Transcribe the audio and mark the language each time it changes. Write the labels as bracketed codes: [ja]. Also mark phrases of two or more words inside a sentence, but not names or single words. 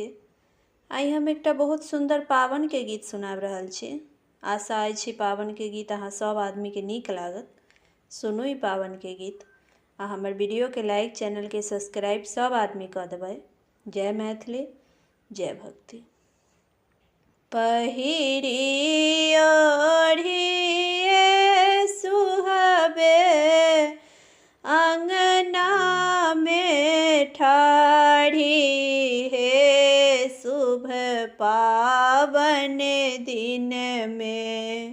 [mai] आई हम एकटा बहुत सुंदर पावन के गीत सुनाब रहल छी। आशा अछि पावन के गीत अहाँ सब आदमी के नीक लागत। सुनू ई पावन के गीत आ हमर वीडियो के लाइक, चैनल के सब्सक्राइब सब आदमी कऽ देबै। जय मैथिली, जय भक्ति। पहिरी ओढ़िए सुहबे अंगना में ठाढ़ी हे शुभ पावन दिन में।